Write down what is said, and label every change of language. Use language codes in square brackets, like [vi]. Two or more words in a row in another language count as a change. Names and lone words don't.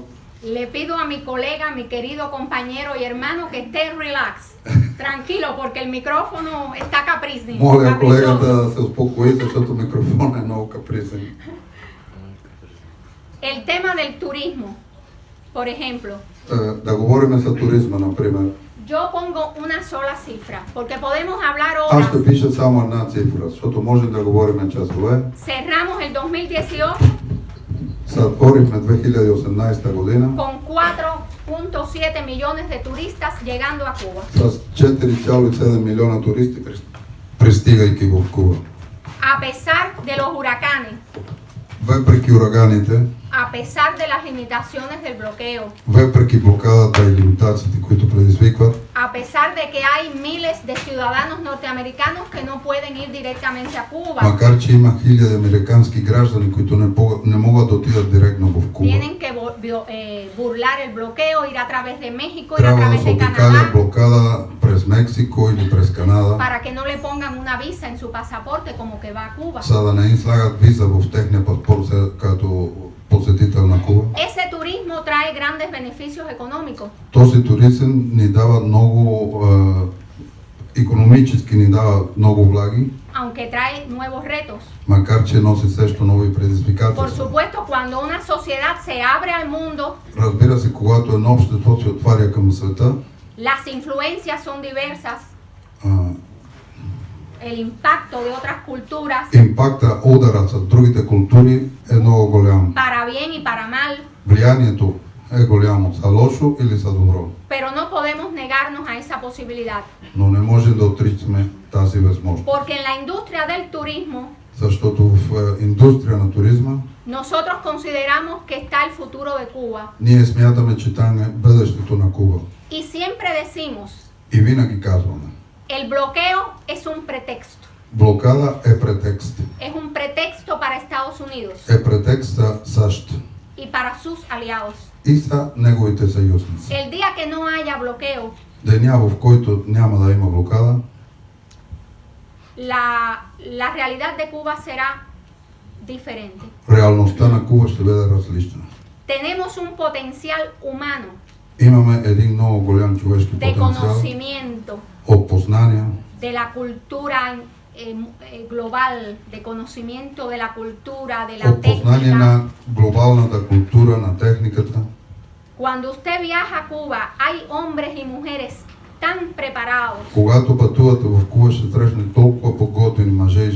[es] Le pido a mi colega, mi querido compañero y hermano que esté relax, tranquilo, porque el micrófono está [bg] Моля колегата [es] caprichoso. [bg] да се успокои, защото микрофонът е много капризен. [es] El tema del turismo, por ejemplo, [bg] Да говорим за туризма, например. [es] yo pongo una sola cifra, porque podemos hablar [bg] Аз [es] horas. [bg] ще пиша само една цифра, защото можем да говорим часове. [es] Cerramos el 2018 [bg] Затворихме 2018 година [es] con 4.7 millones de turistas llegando a Cuba. [bg] с 4,7 милиона туристи, пристигайки в Куба. [es] A pesar de los huracanes, [bg] Въпреки ураганите, [es] a pesar de las limitaciones del bloqueo, [bg] въпреки блокадата и лимитациите, които предизвикват, [es] a pesar de que hay miles de ciudadanos norteamericanos que no pueden ir directamente a Cuba, [bg] макар че има хиляди американски граждани, които не могат да отидат директно в Куба, [es] tienen que burlar el bloqueo, ir a través de México, ir a [bg] трябва да [es] través [bg] се [es] de [bg] обикаля Canadá, блокада през Мексико или през Канада, [es] para que no le pongan una visa en su pasaporte como que va a Cuba. [bg] за да не им слагат виза в техния паспорт като посетител на Куба. [es] Ese turismo trae grandes beneficios económicos, [bg] Този туризъм ни дава много, икономически ни дава много влаги, [es] aunque trae nuevos retos. [bg] макар че носи също нови [es] Por [bg] предизвикателства. [es] supuesto, cuando una sociedad se abre al mundo, [bg] Разбира се, когато едно общество се отваря към света, [es] las influencias son diversas, [bg] а, [es] el impacto de otras culturas, [bg] импакта, ударът с другите култури е много голям. [es] para bien y para mal, [bg] Влиянието е голямо, за лошо или за добро. [es] pero no podemos negarnos a esa posibilidad, [bg] Но не можем да отричаме тази възможност. [es] porque en la industria del turismo [bg] Защото в индустрия на туризма [es] nosotros consideramos que está el futuro de Cuba [bg] ние смятаме, че там е бъдещето на Куба. [es] y siempre decimos, [bg] И винаги казваме, [es] el bloqueo es un pretexto, [bg] блокада е претекст. [es] es un pretexto para Estados Unidos [bg] Е претекст за САЩ [es] y para sus aliados. [bg] и за неговите съюзници. [es] El día que no haya bloqueo, [bg] Деня, в който няма да има блокада, [es] la realidad de Cuba será diferente. [bg] реалността на Куба ще бъде различна. [es] Tenemos un potencial humano [bg] Имаме един много голям човешки [es] de [bg] потенциал [es] conocimiento [bg] от познания, [es] de la cultura global, de conocimiento de la cultura, de la [bg] от познание [es] técnica. [bg] на глобалната култура, на техниката. [es] Cuando usted viaja a Cuba, hay hombres y mujeres tan preparados [bg] Когато пътувате в Куба, ще срещне толкова подготвени мъже и